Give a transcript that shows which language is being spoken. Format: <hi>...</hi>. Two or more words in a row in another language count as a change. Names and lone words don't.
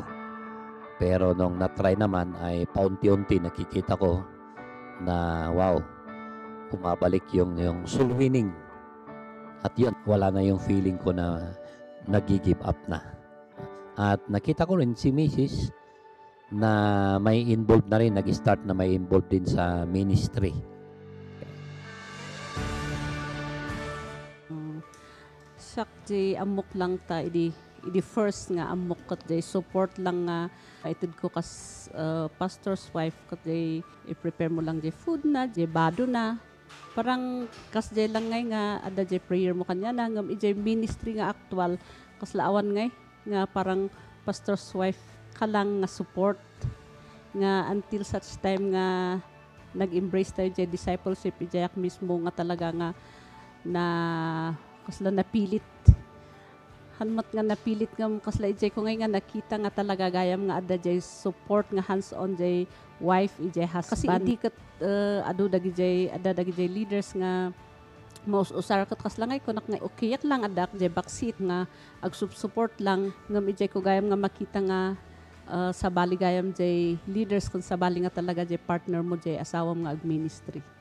<tl>Pero nung na-try naman ay paunti-unti nakikita ko na wow, bumabalik yung</tl> <en>soul winning.</en> <tl>At yun, wala na yung feeling ko na nag-</tl> <en>give up</en> <tl>na. At nakita ko rin si Mrs. na may involved na rin, nag-start na may involved din sa ministry.</tl> <ilo>Sakti amok lang ta, idi first nga amok kat day support lang nga itid ko kas</ilo> <en>pastor's wife</en> <ilo>kat day i-prepare mo lang day food na, day bado na. Parang kas day lang ngay nga ada day prayer mo kanya na ngam ijay ministry nga actual kas laawan ngay nga parang</ilo> <en>pastor's wife</en> <ilo>ka lang nga support nga</ilo> <en>until such time</en> <ilo>nga nag-embrace tayo jay discipleship ijayak mismo nga talaga nga na kasla napilit hanmat nga napilit nga kasla ijay ko ngay nga nakita nga talaga gayam nga ada jay support nga hands-on jay wife ijay husband. Kasi hindi kat adu dagi jay leaders nga maus-usar kat kasla ngay kunak nga</ilo> <en>okayat lang</en> <ilo>adak jay backseat nga ag-support lang ngam ijay ko gayam nga makita nga sa bali gayam jay leaders kun sa bali nga talaga jay partner mo jay asawam nga ag-ministry.</ilo>